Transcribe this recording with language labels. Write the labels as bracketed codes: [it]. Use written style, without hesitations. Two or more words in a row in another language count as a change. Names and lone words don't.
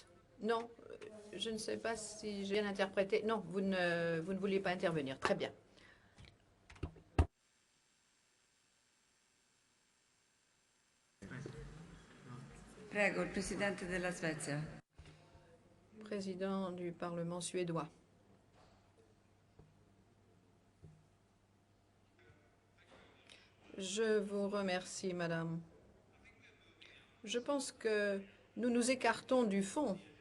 [fr] Non, je ne sais pas si j'ai bien interprété. Non, vous ne vouliez pas intervenir. Très bien. [it] Prego, il Presidente della Svezia. [fr] Président du Parlement suédois. Je vous remercie, madame. Je pense que nous nous écartons du fond.